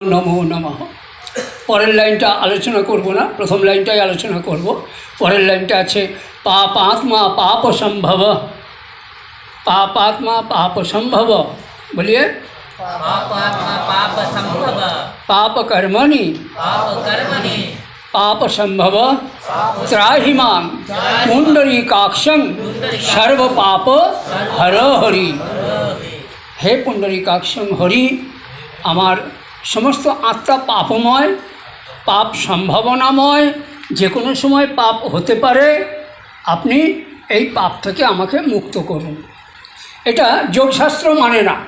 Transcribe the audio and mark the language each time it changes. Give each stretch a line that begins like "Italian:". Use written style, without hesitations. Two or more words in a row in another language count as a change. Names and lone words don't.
Sanskrit: নমো নমঃ।
Bangla: পরের লাইনটা আলোচনা করব না, প্রথম লাইনটাই আলোচনা করব। পরের লাইনটা আছে
Sanskrit: পাপাত্মা পাপ সম্ভব, পাপাত্মা পাপ সম্ভব।
Bangla: বলিए
Sanskrit: पापात्मा पाप संभव पाप कर्मणि पाप संभव त्राहि मां पुंडरीकाक्षं सर्व पाप हर हरि।
Bangla: হে
Sanskrit: পুণ্ডরীকাক্ষং হরি,
Bangla: আমার সমস্ত আত্মা পাপময়, পাপ সম্ভাবনাময়, যে কোনো সময় পাপ হতে পারে। আপনি এই পাপ থেকে আমাকে মুক্ত করুন। এটা যোগশাস্ত্র মানে না।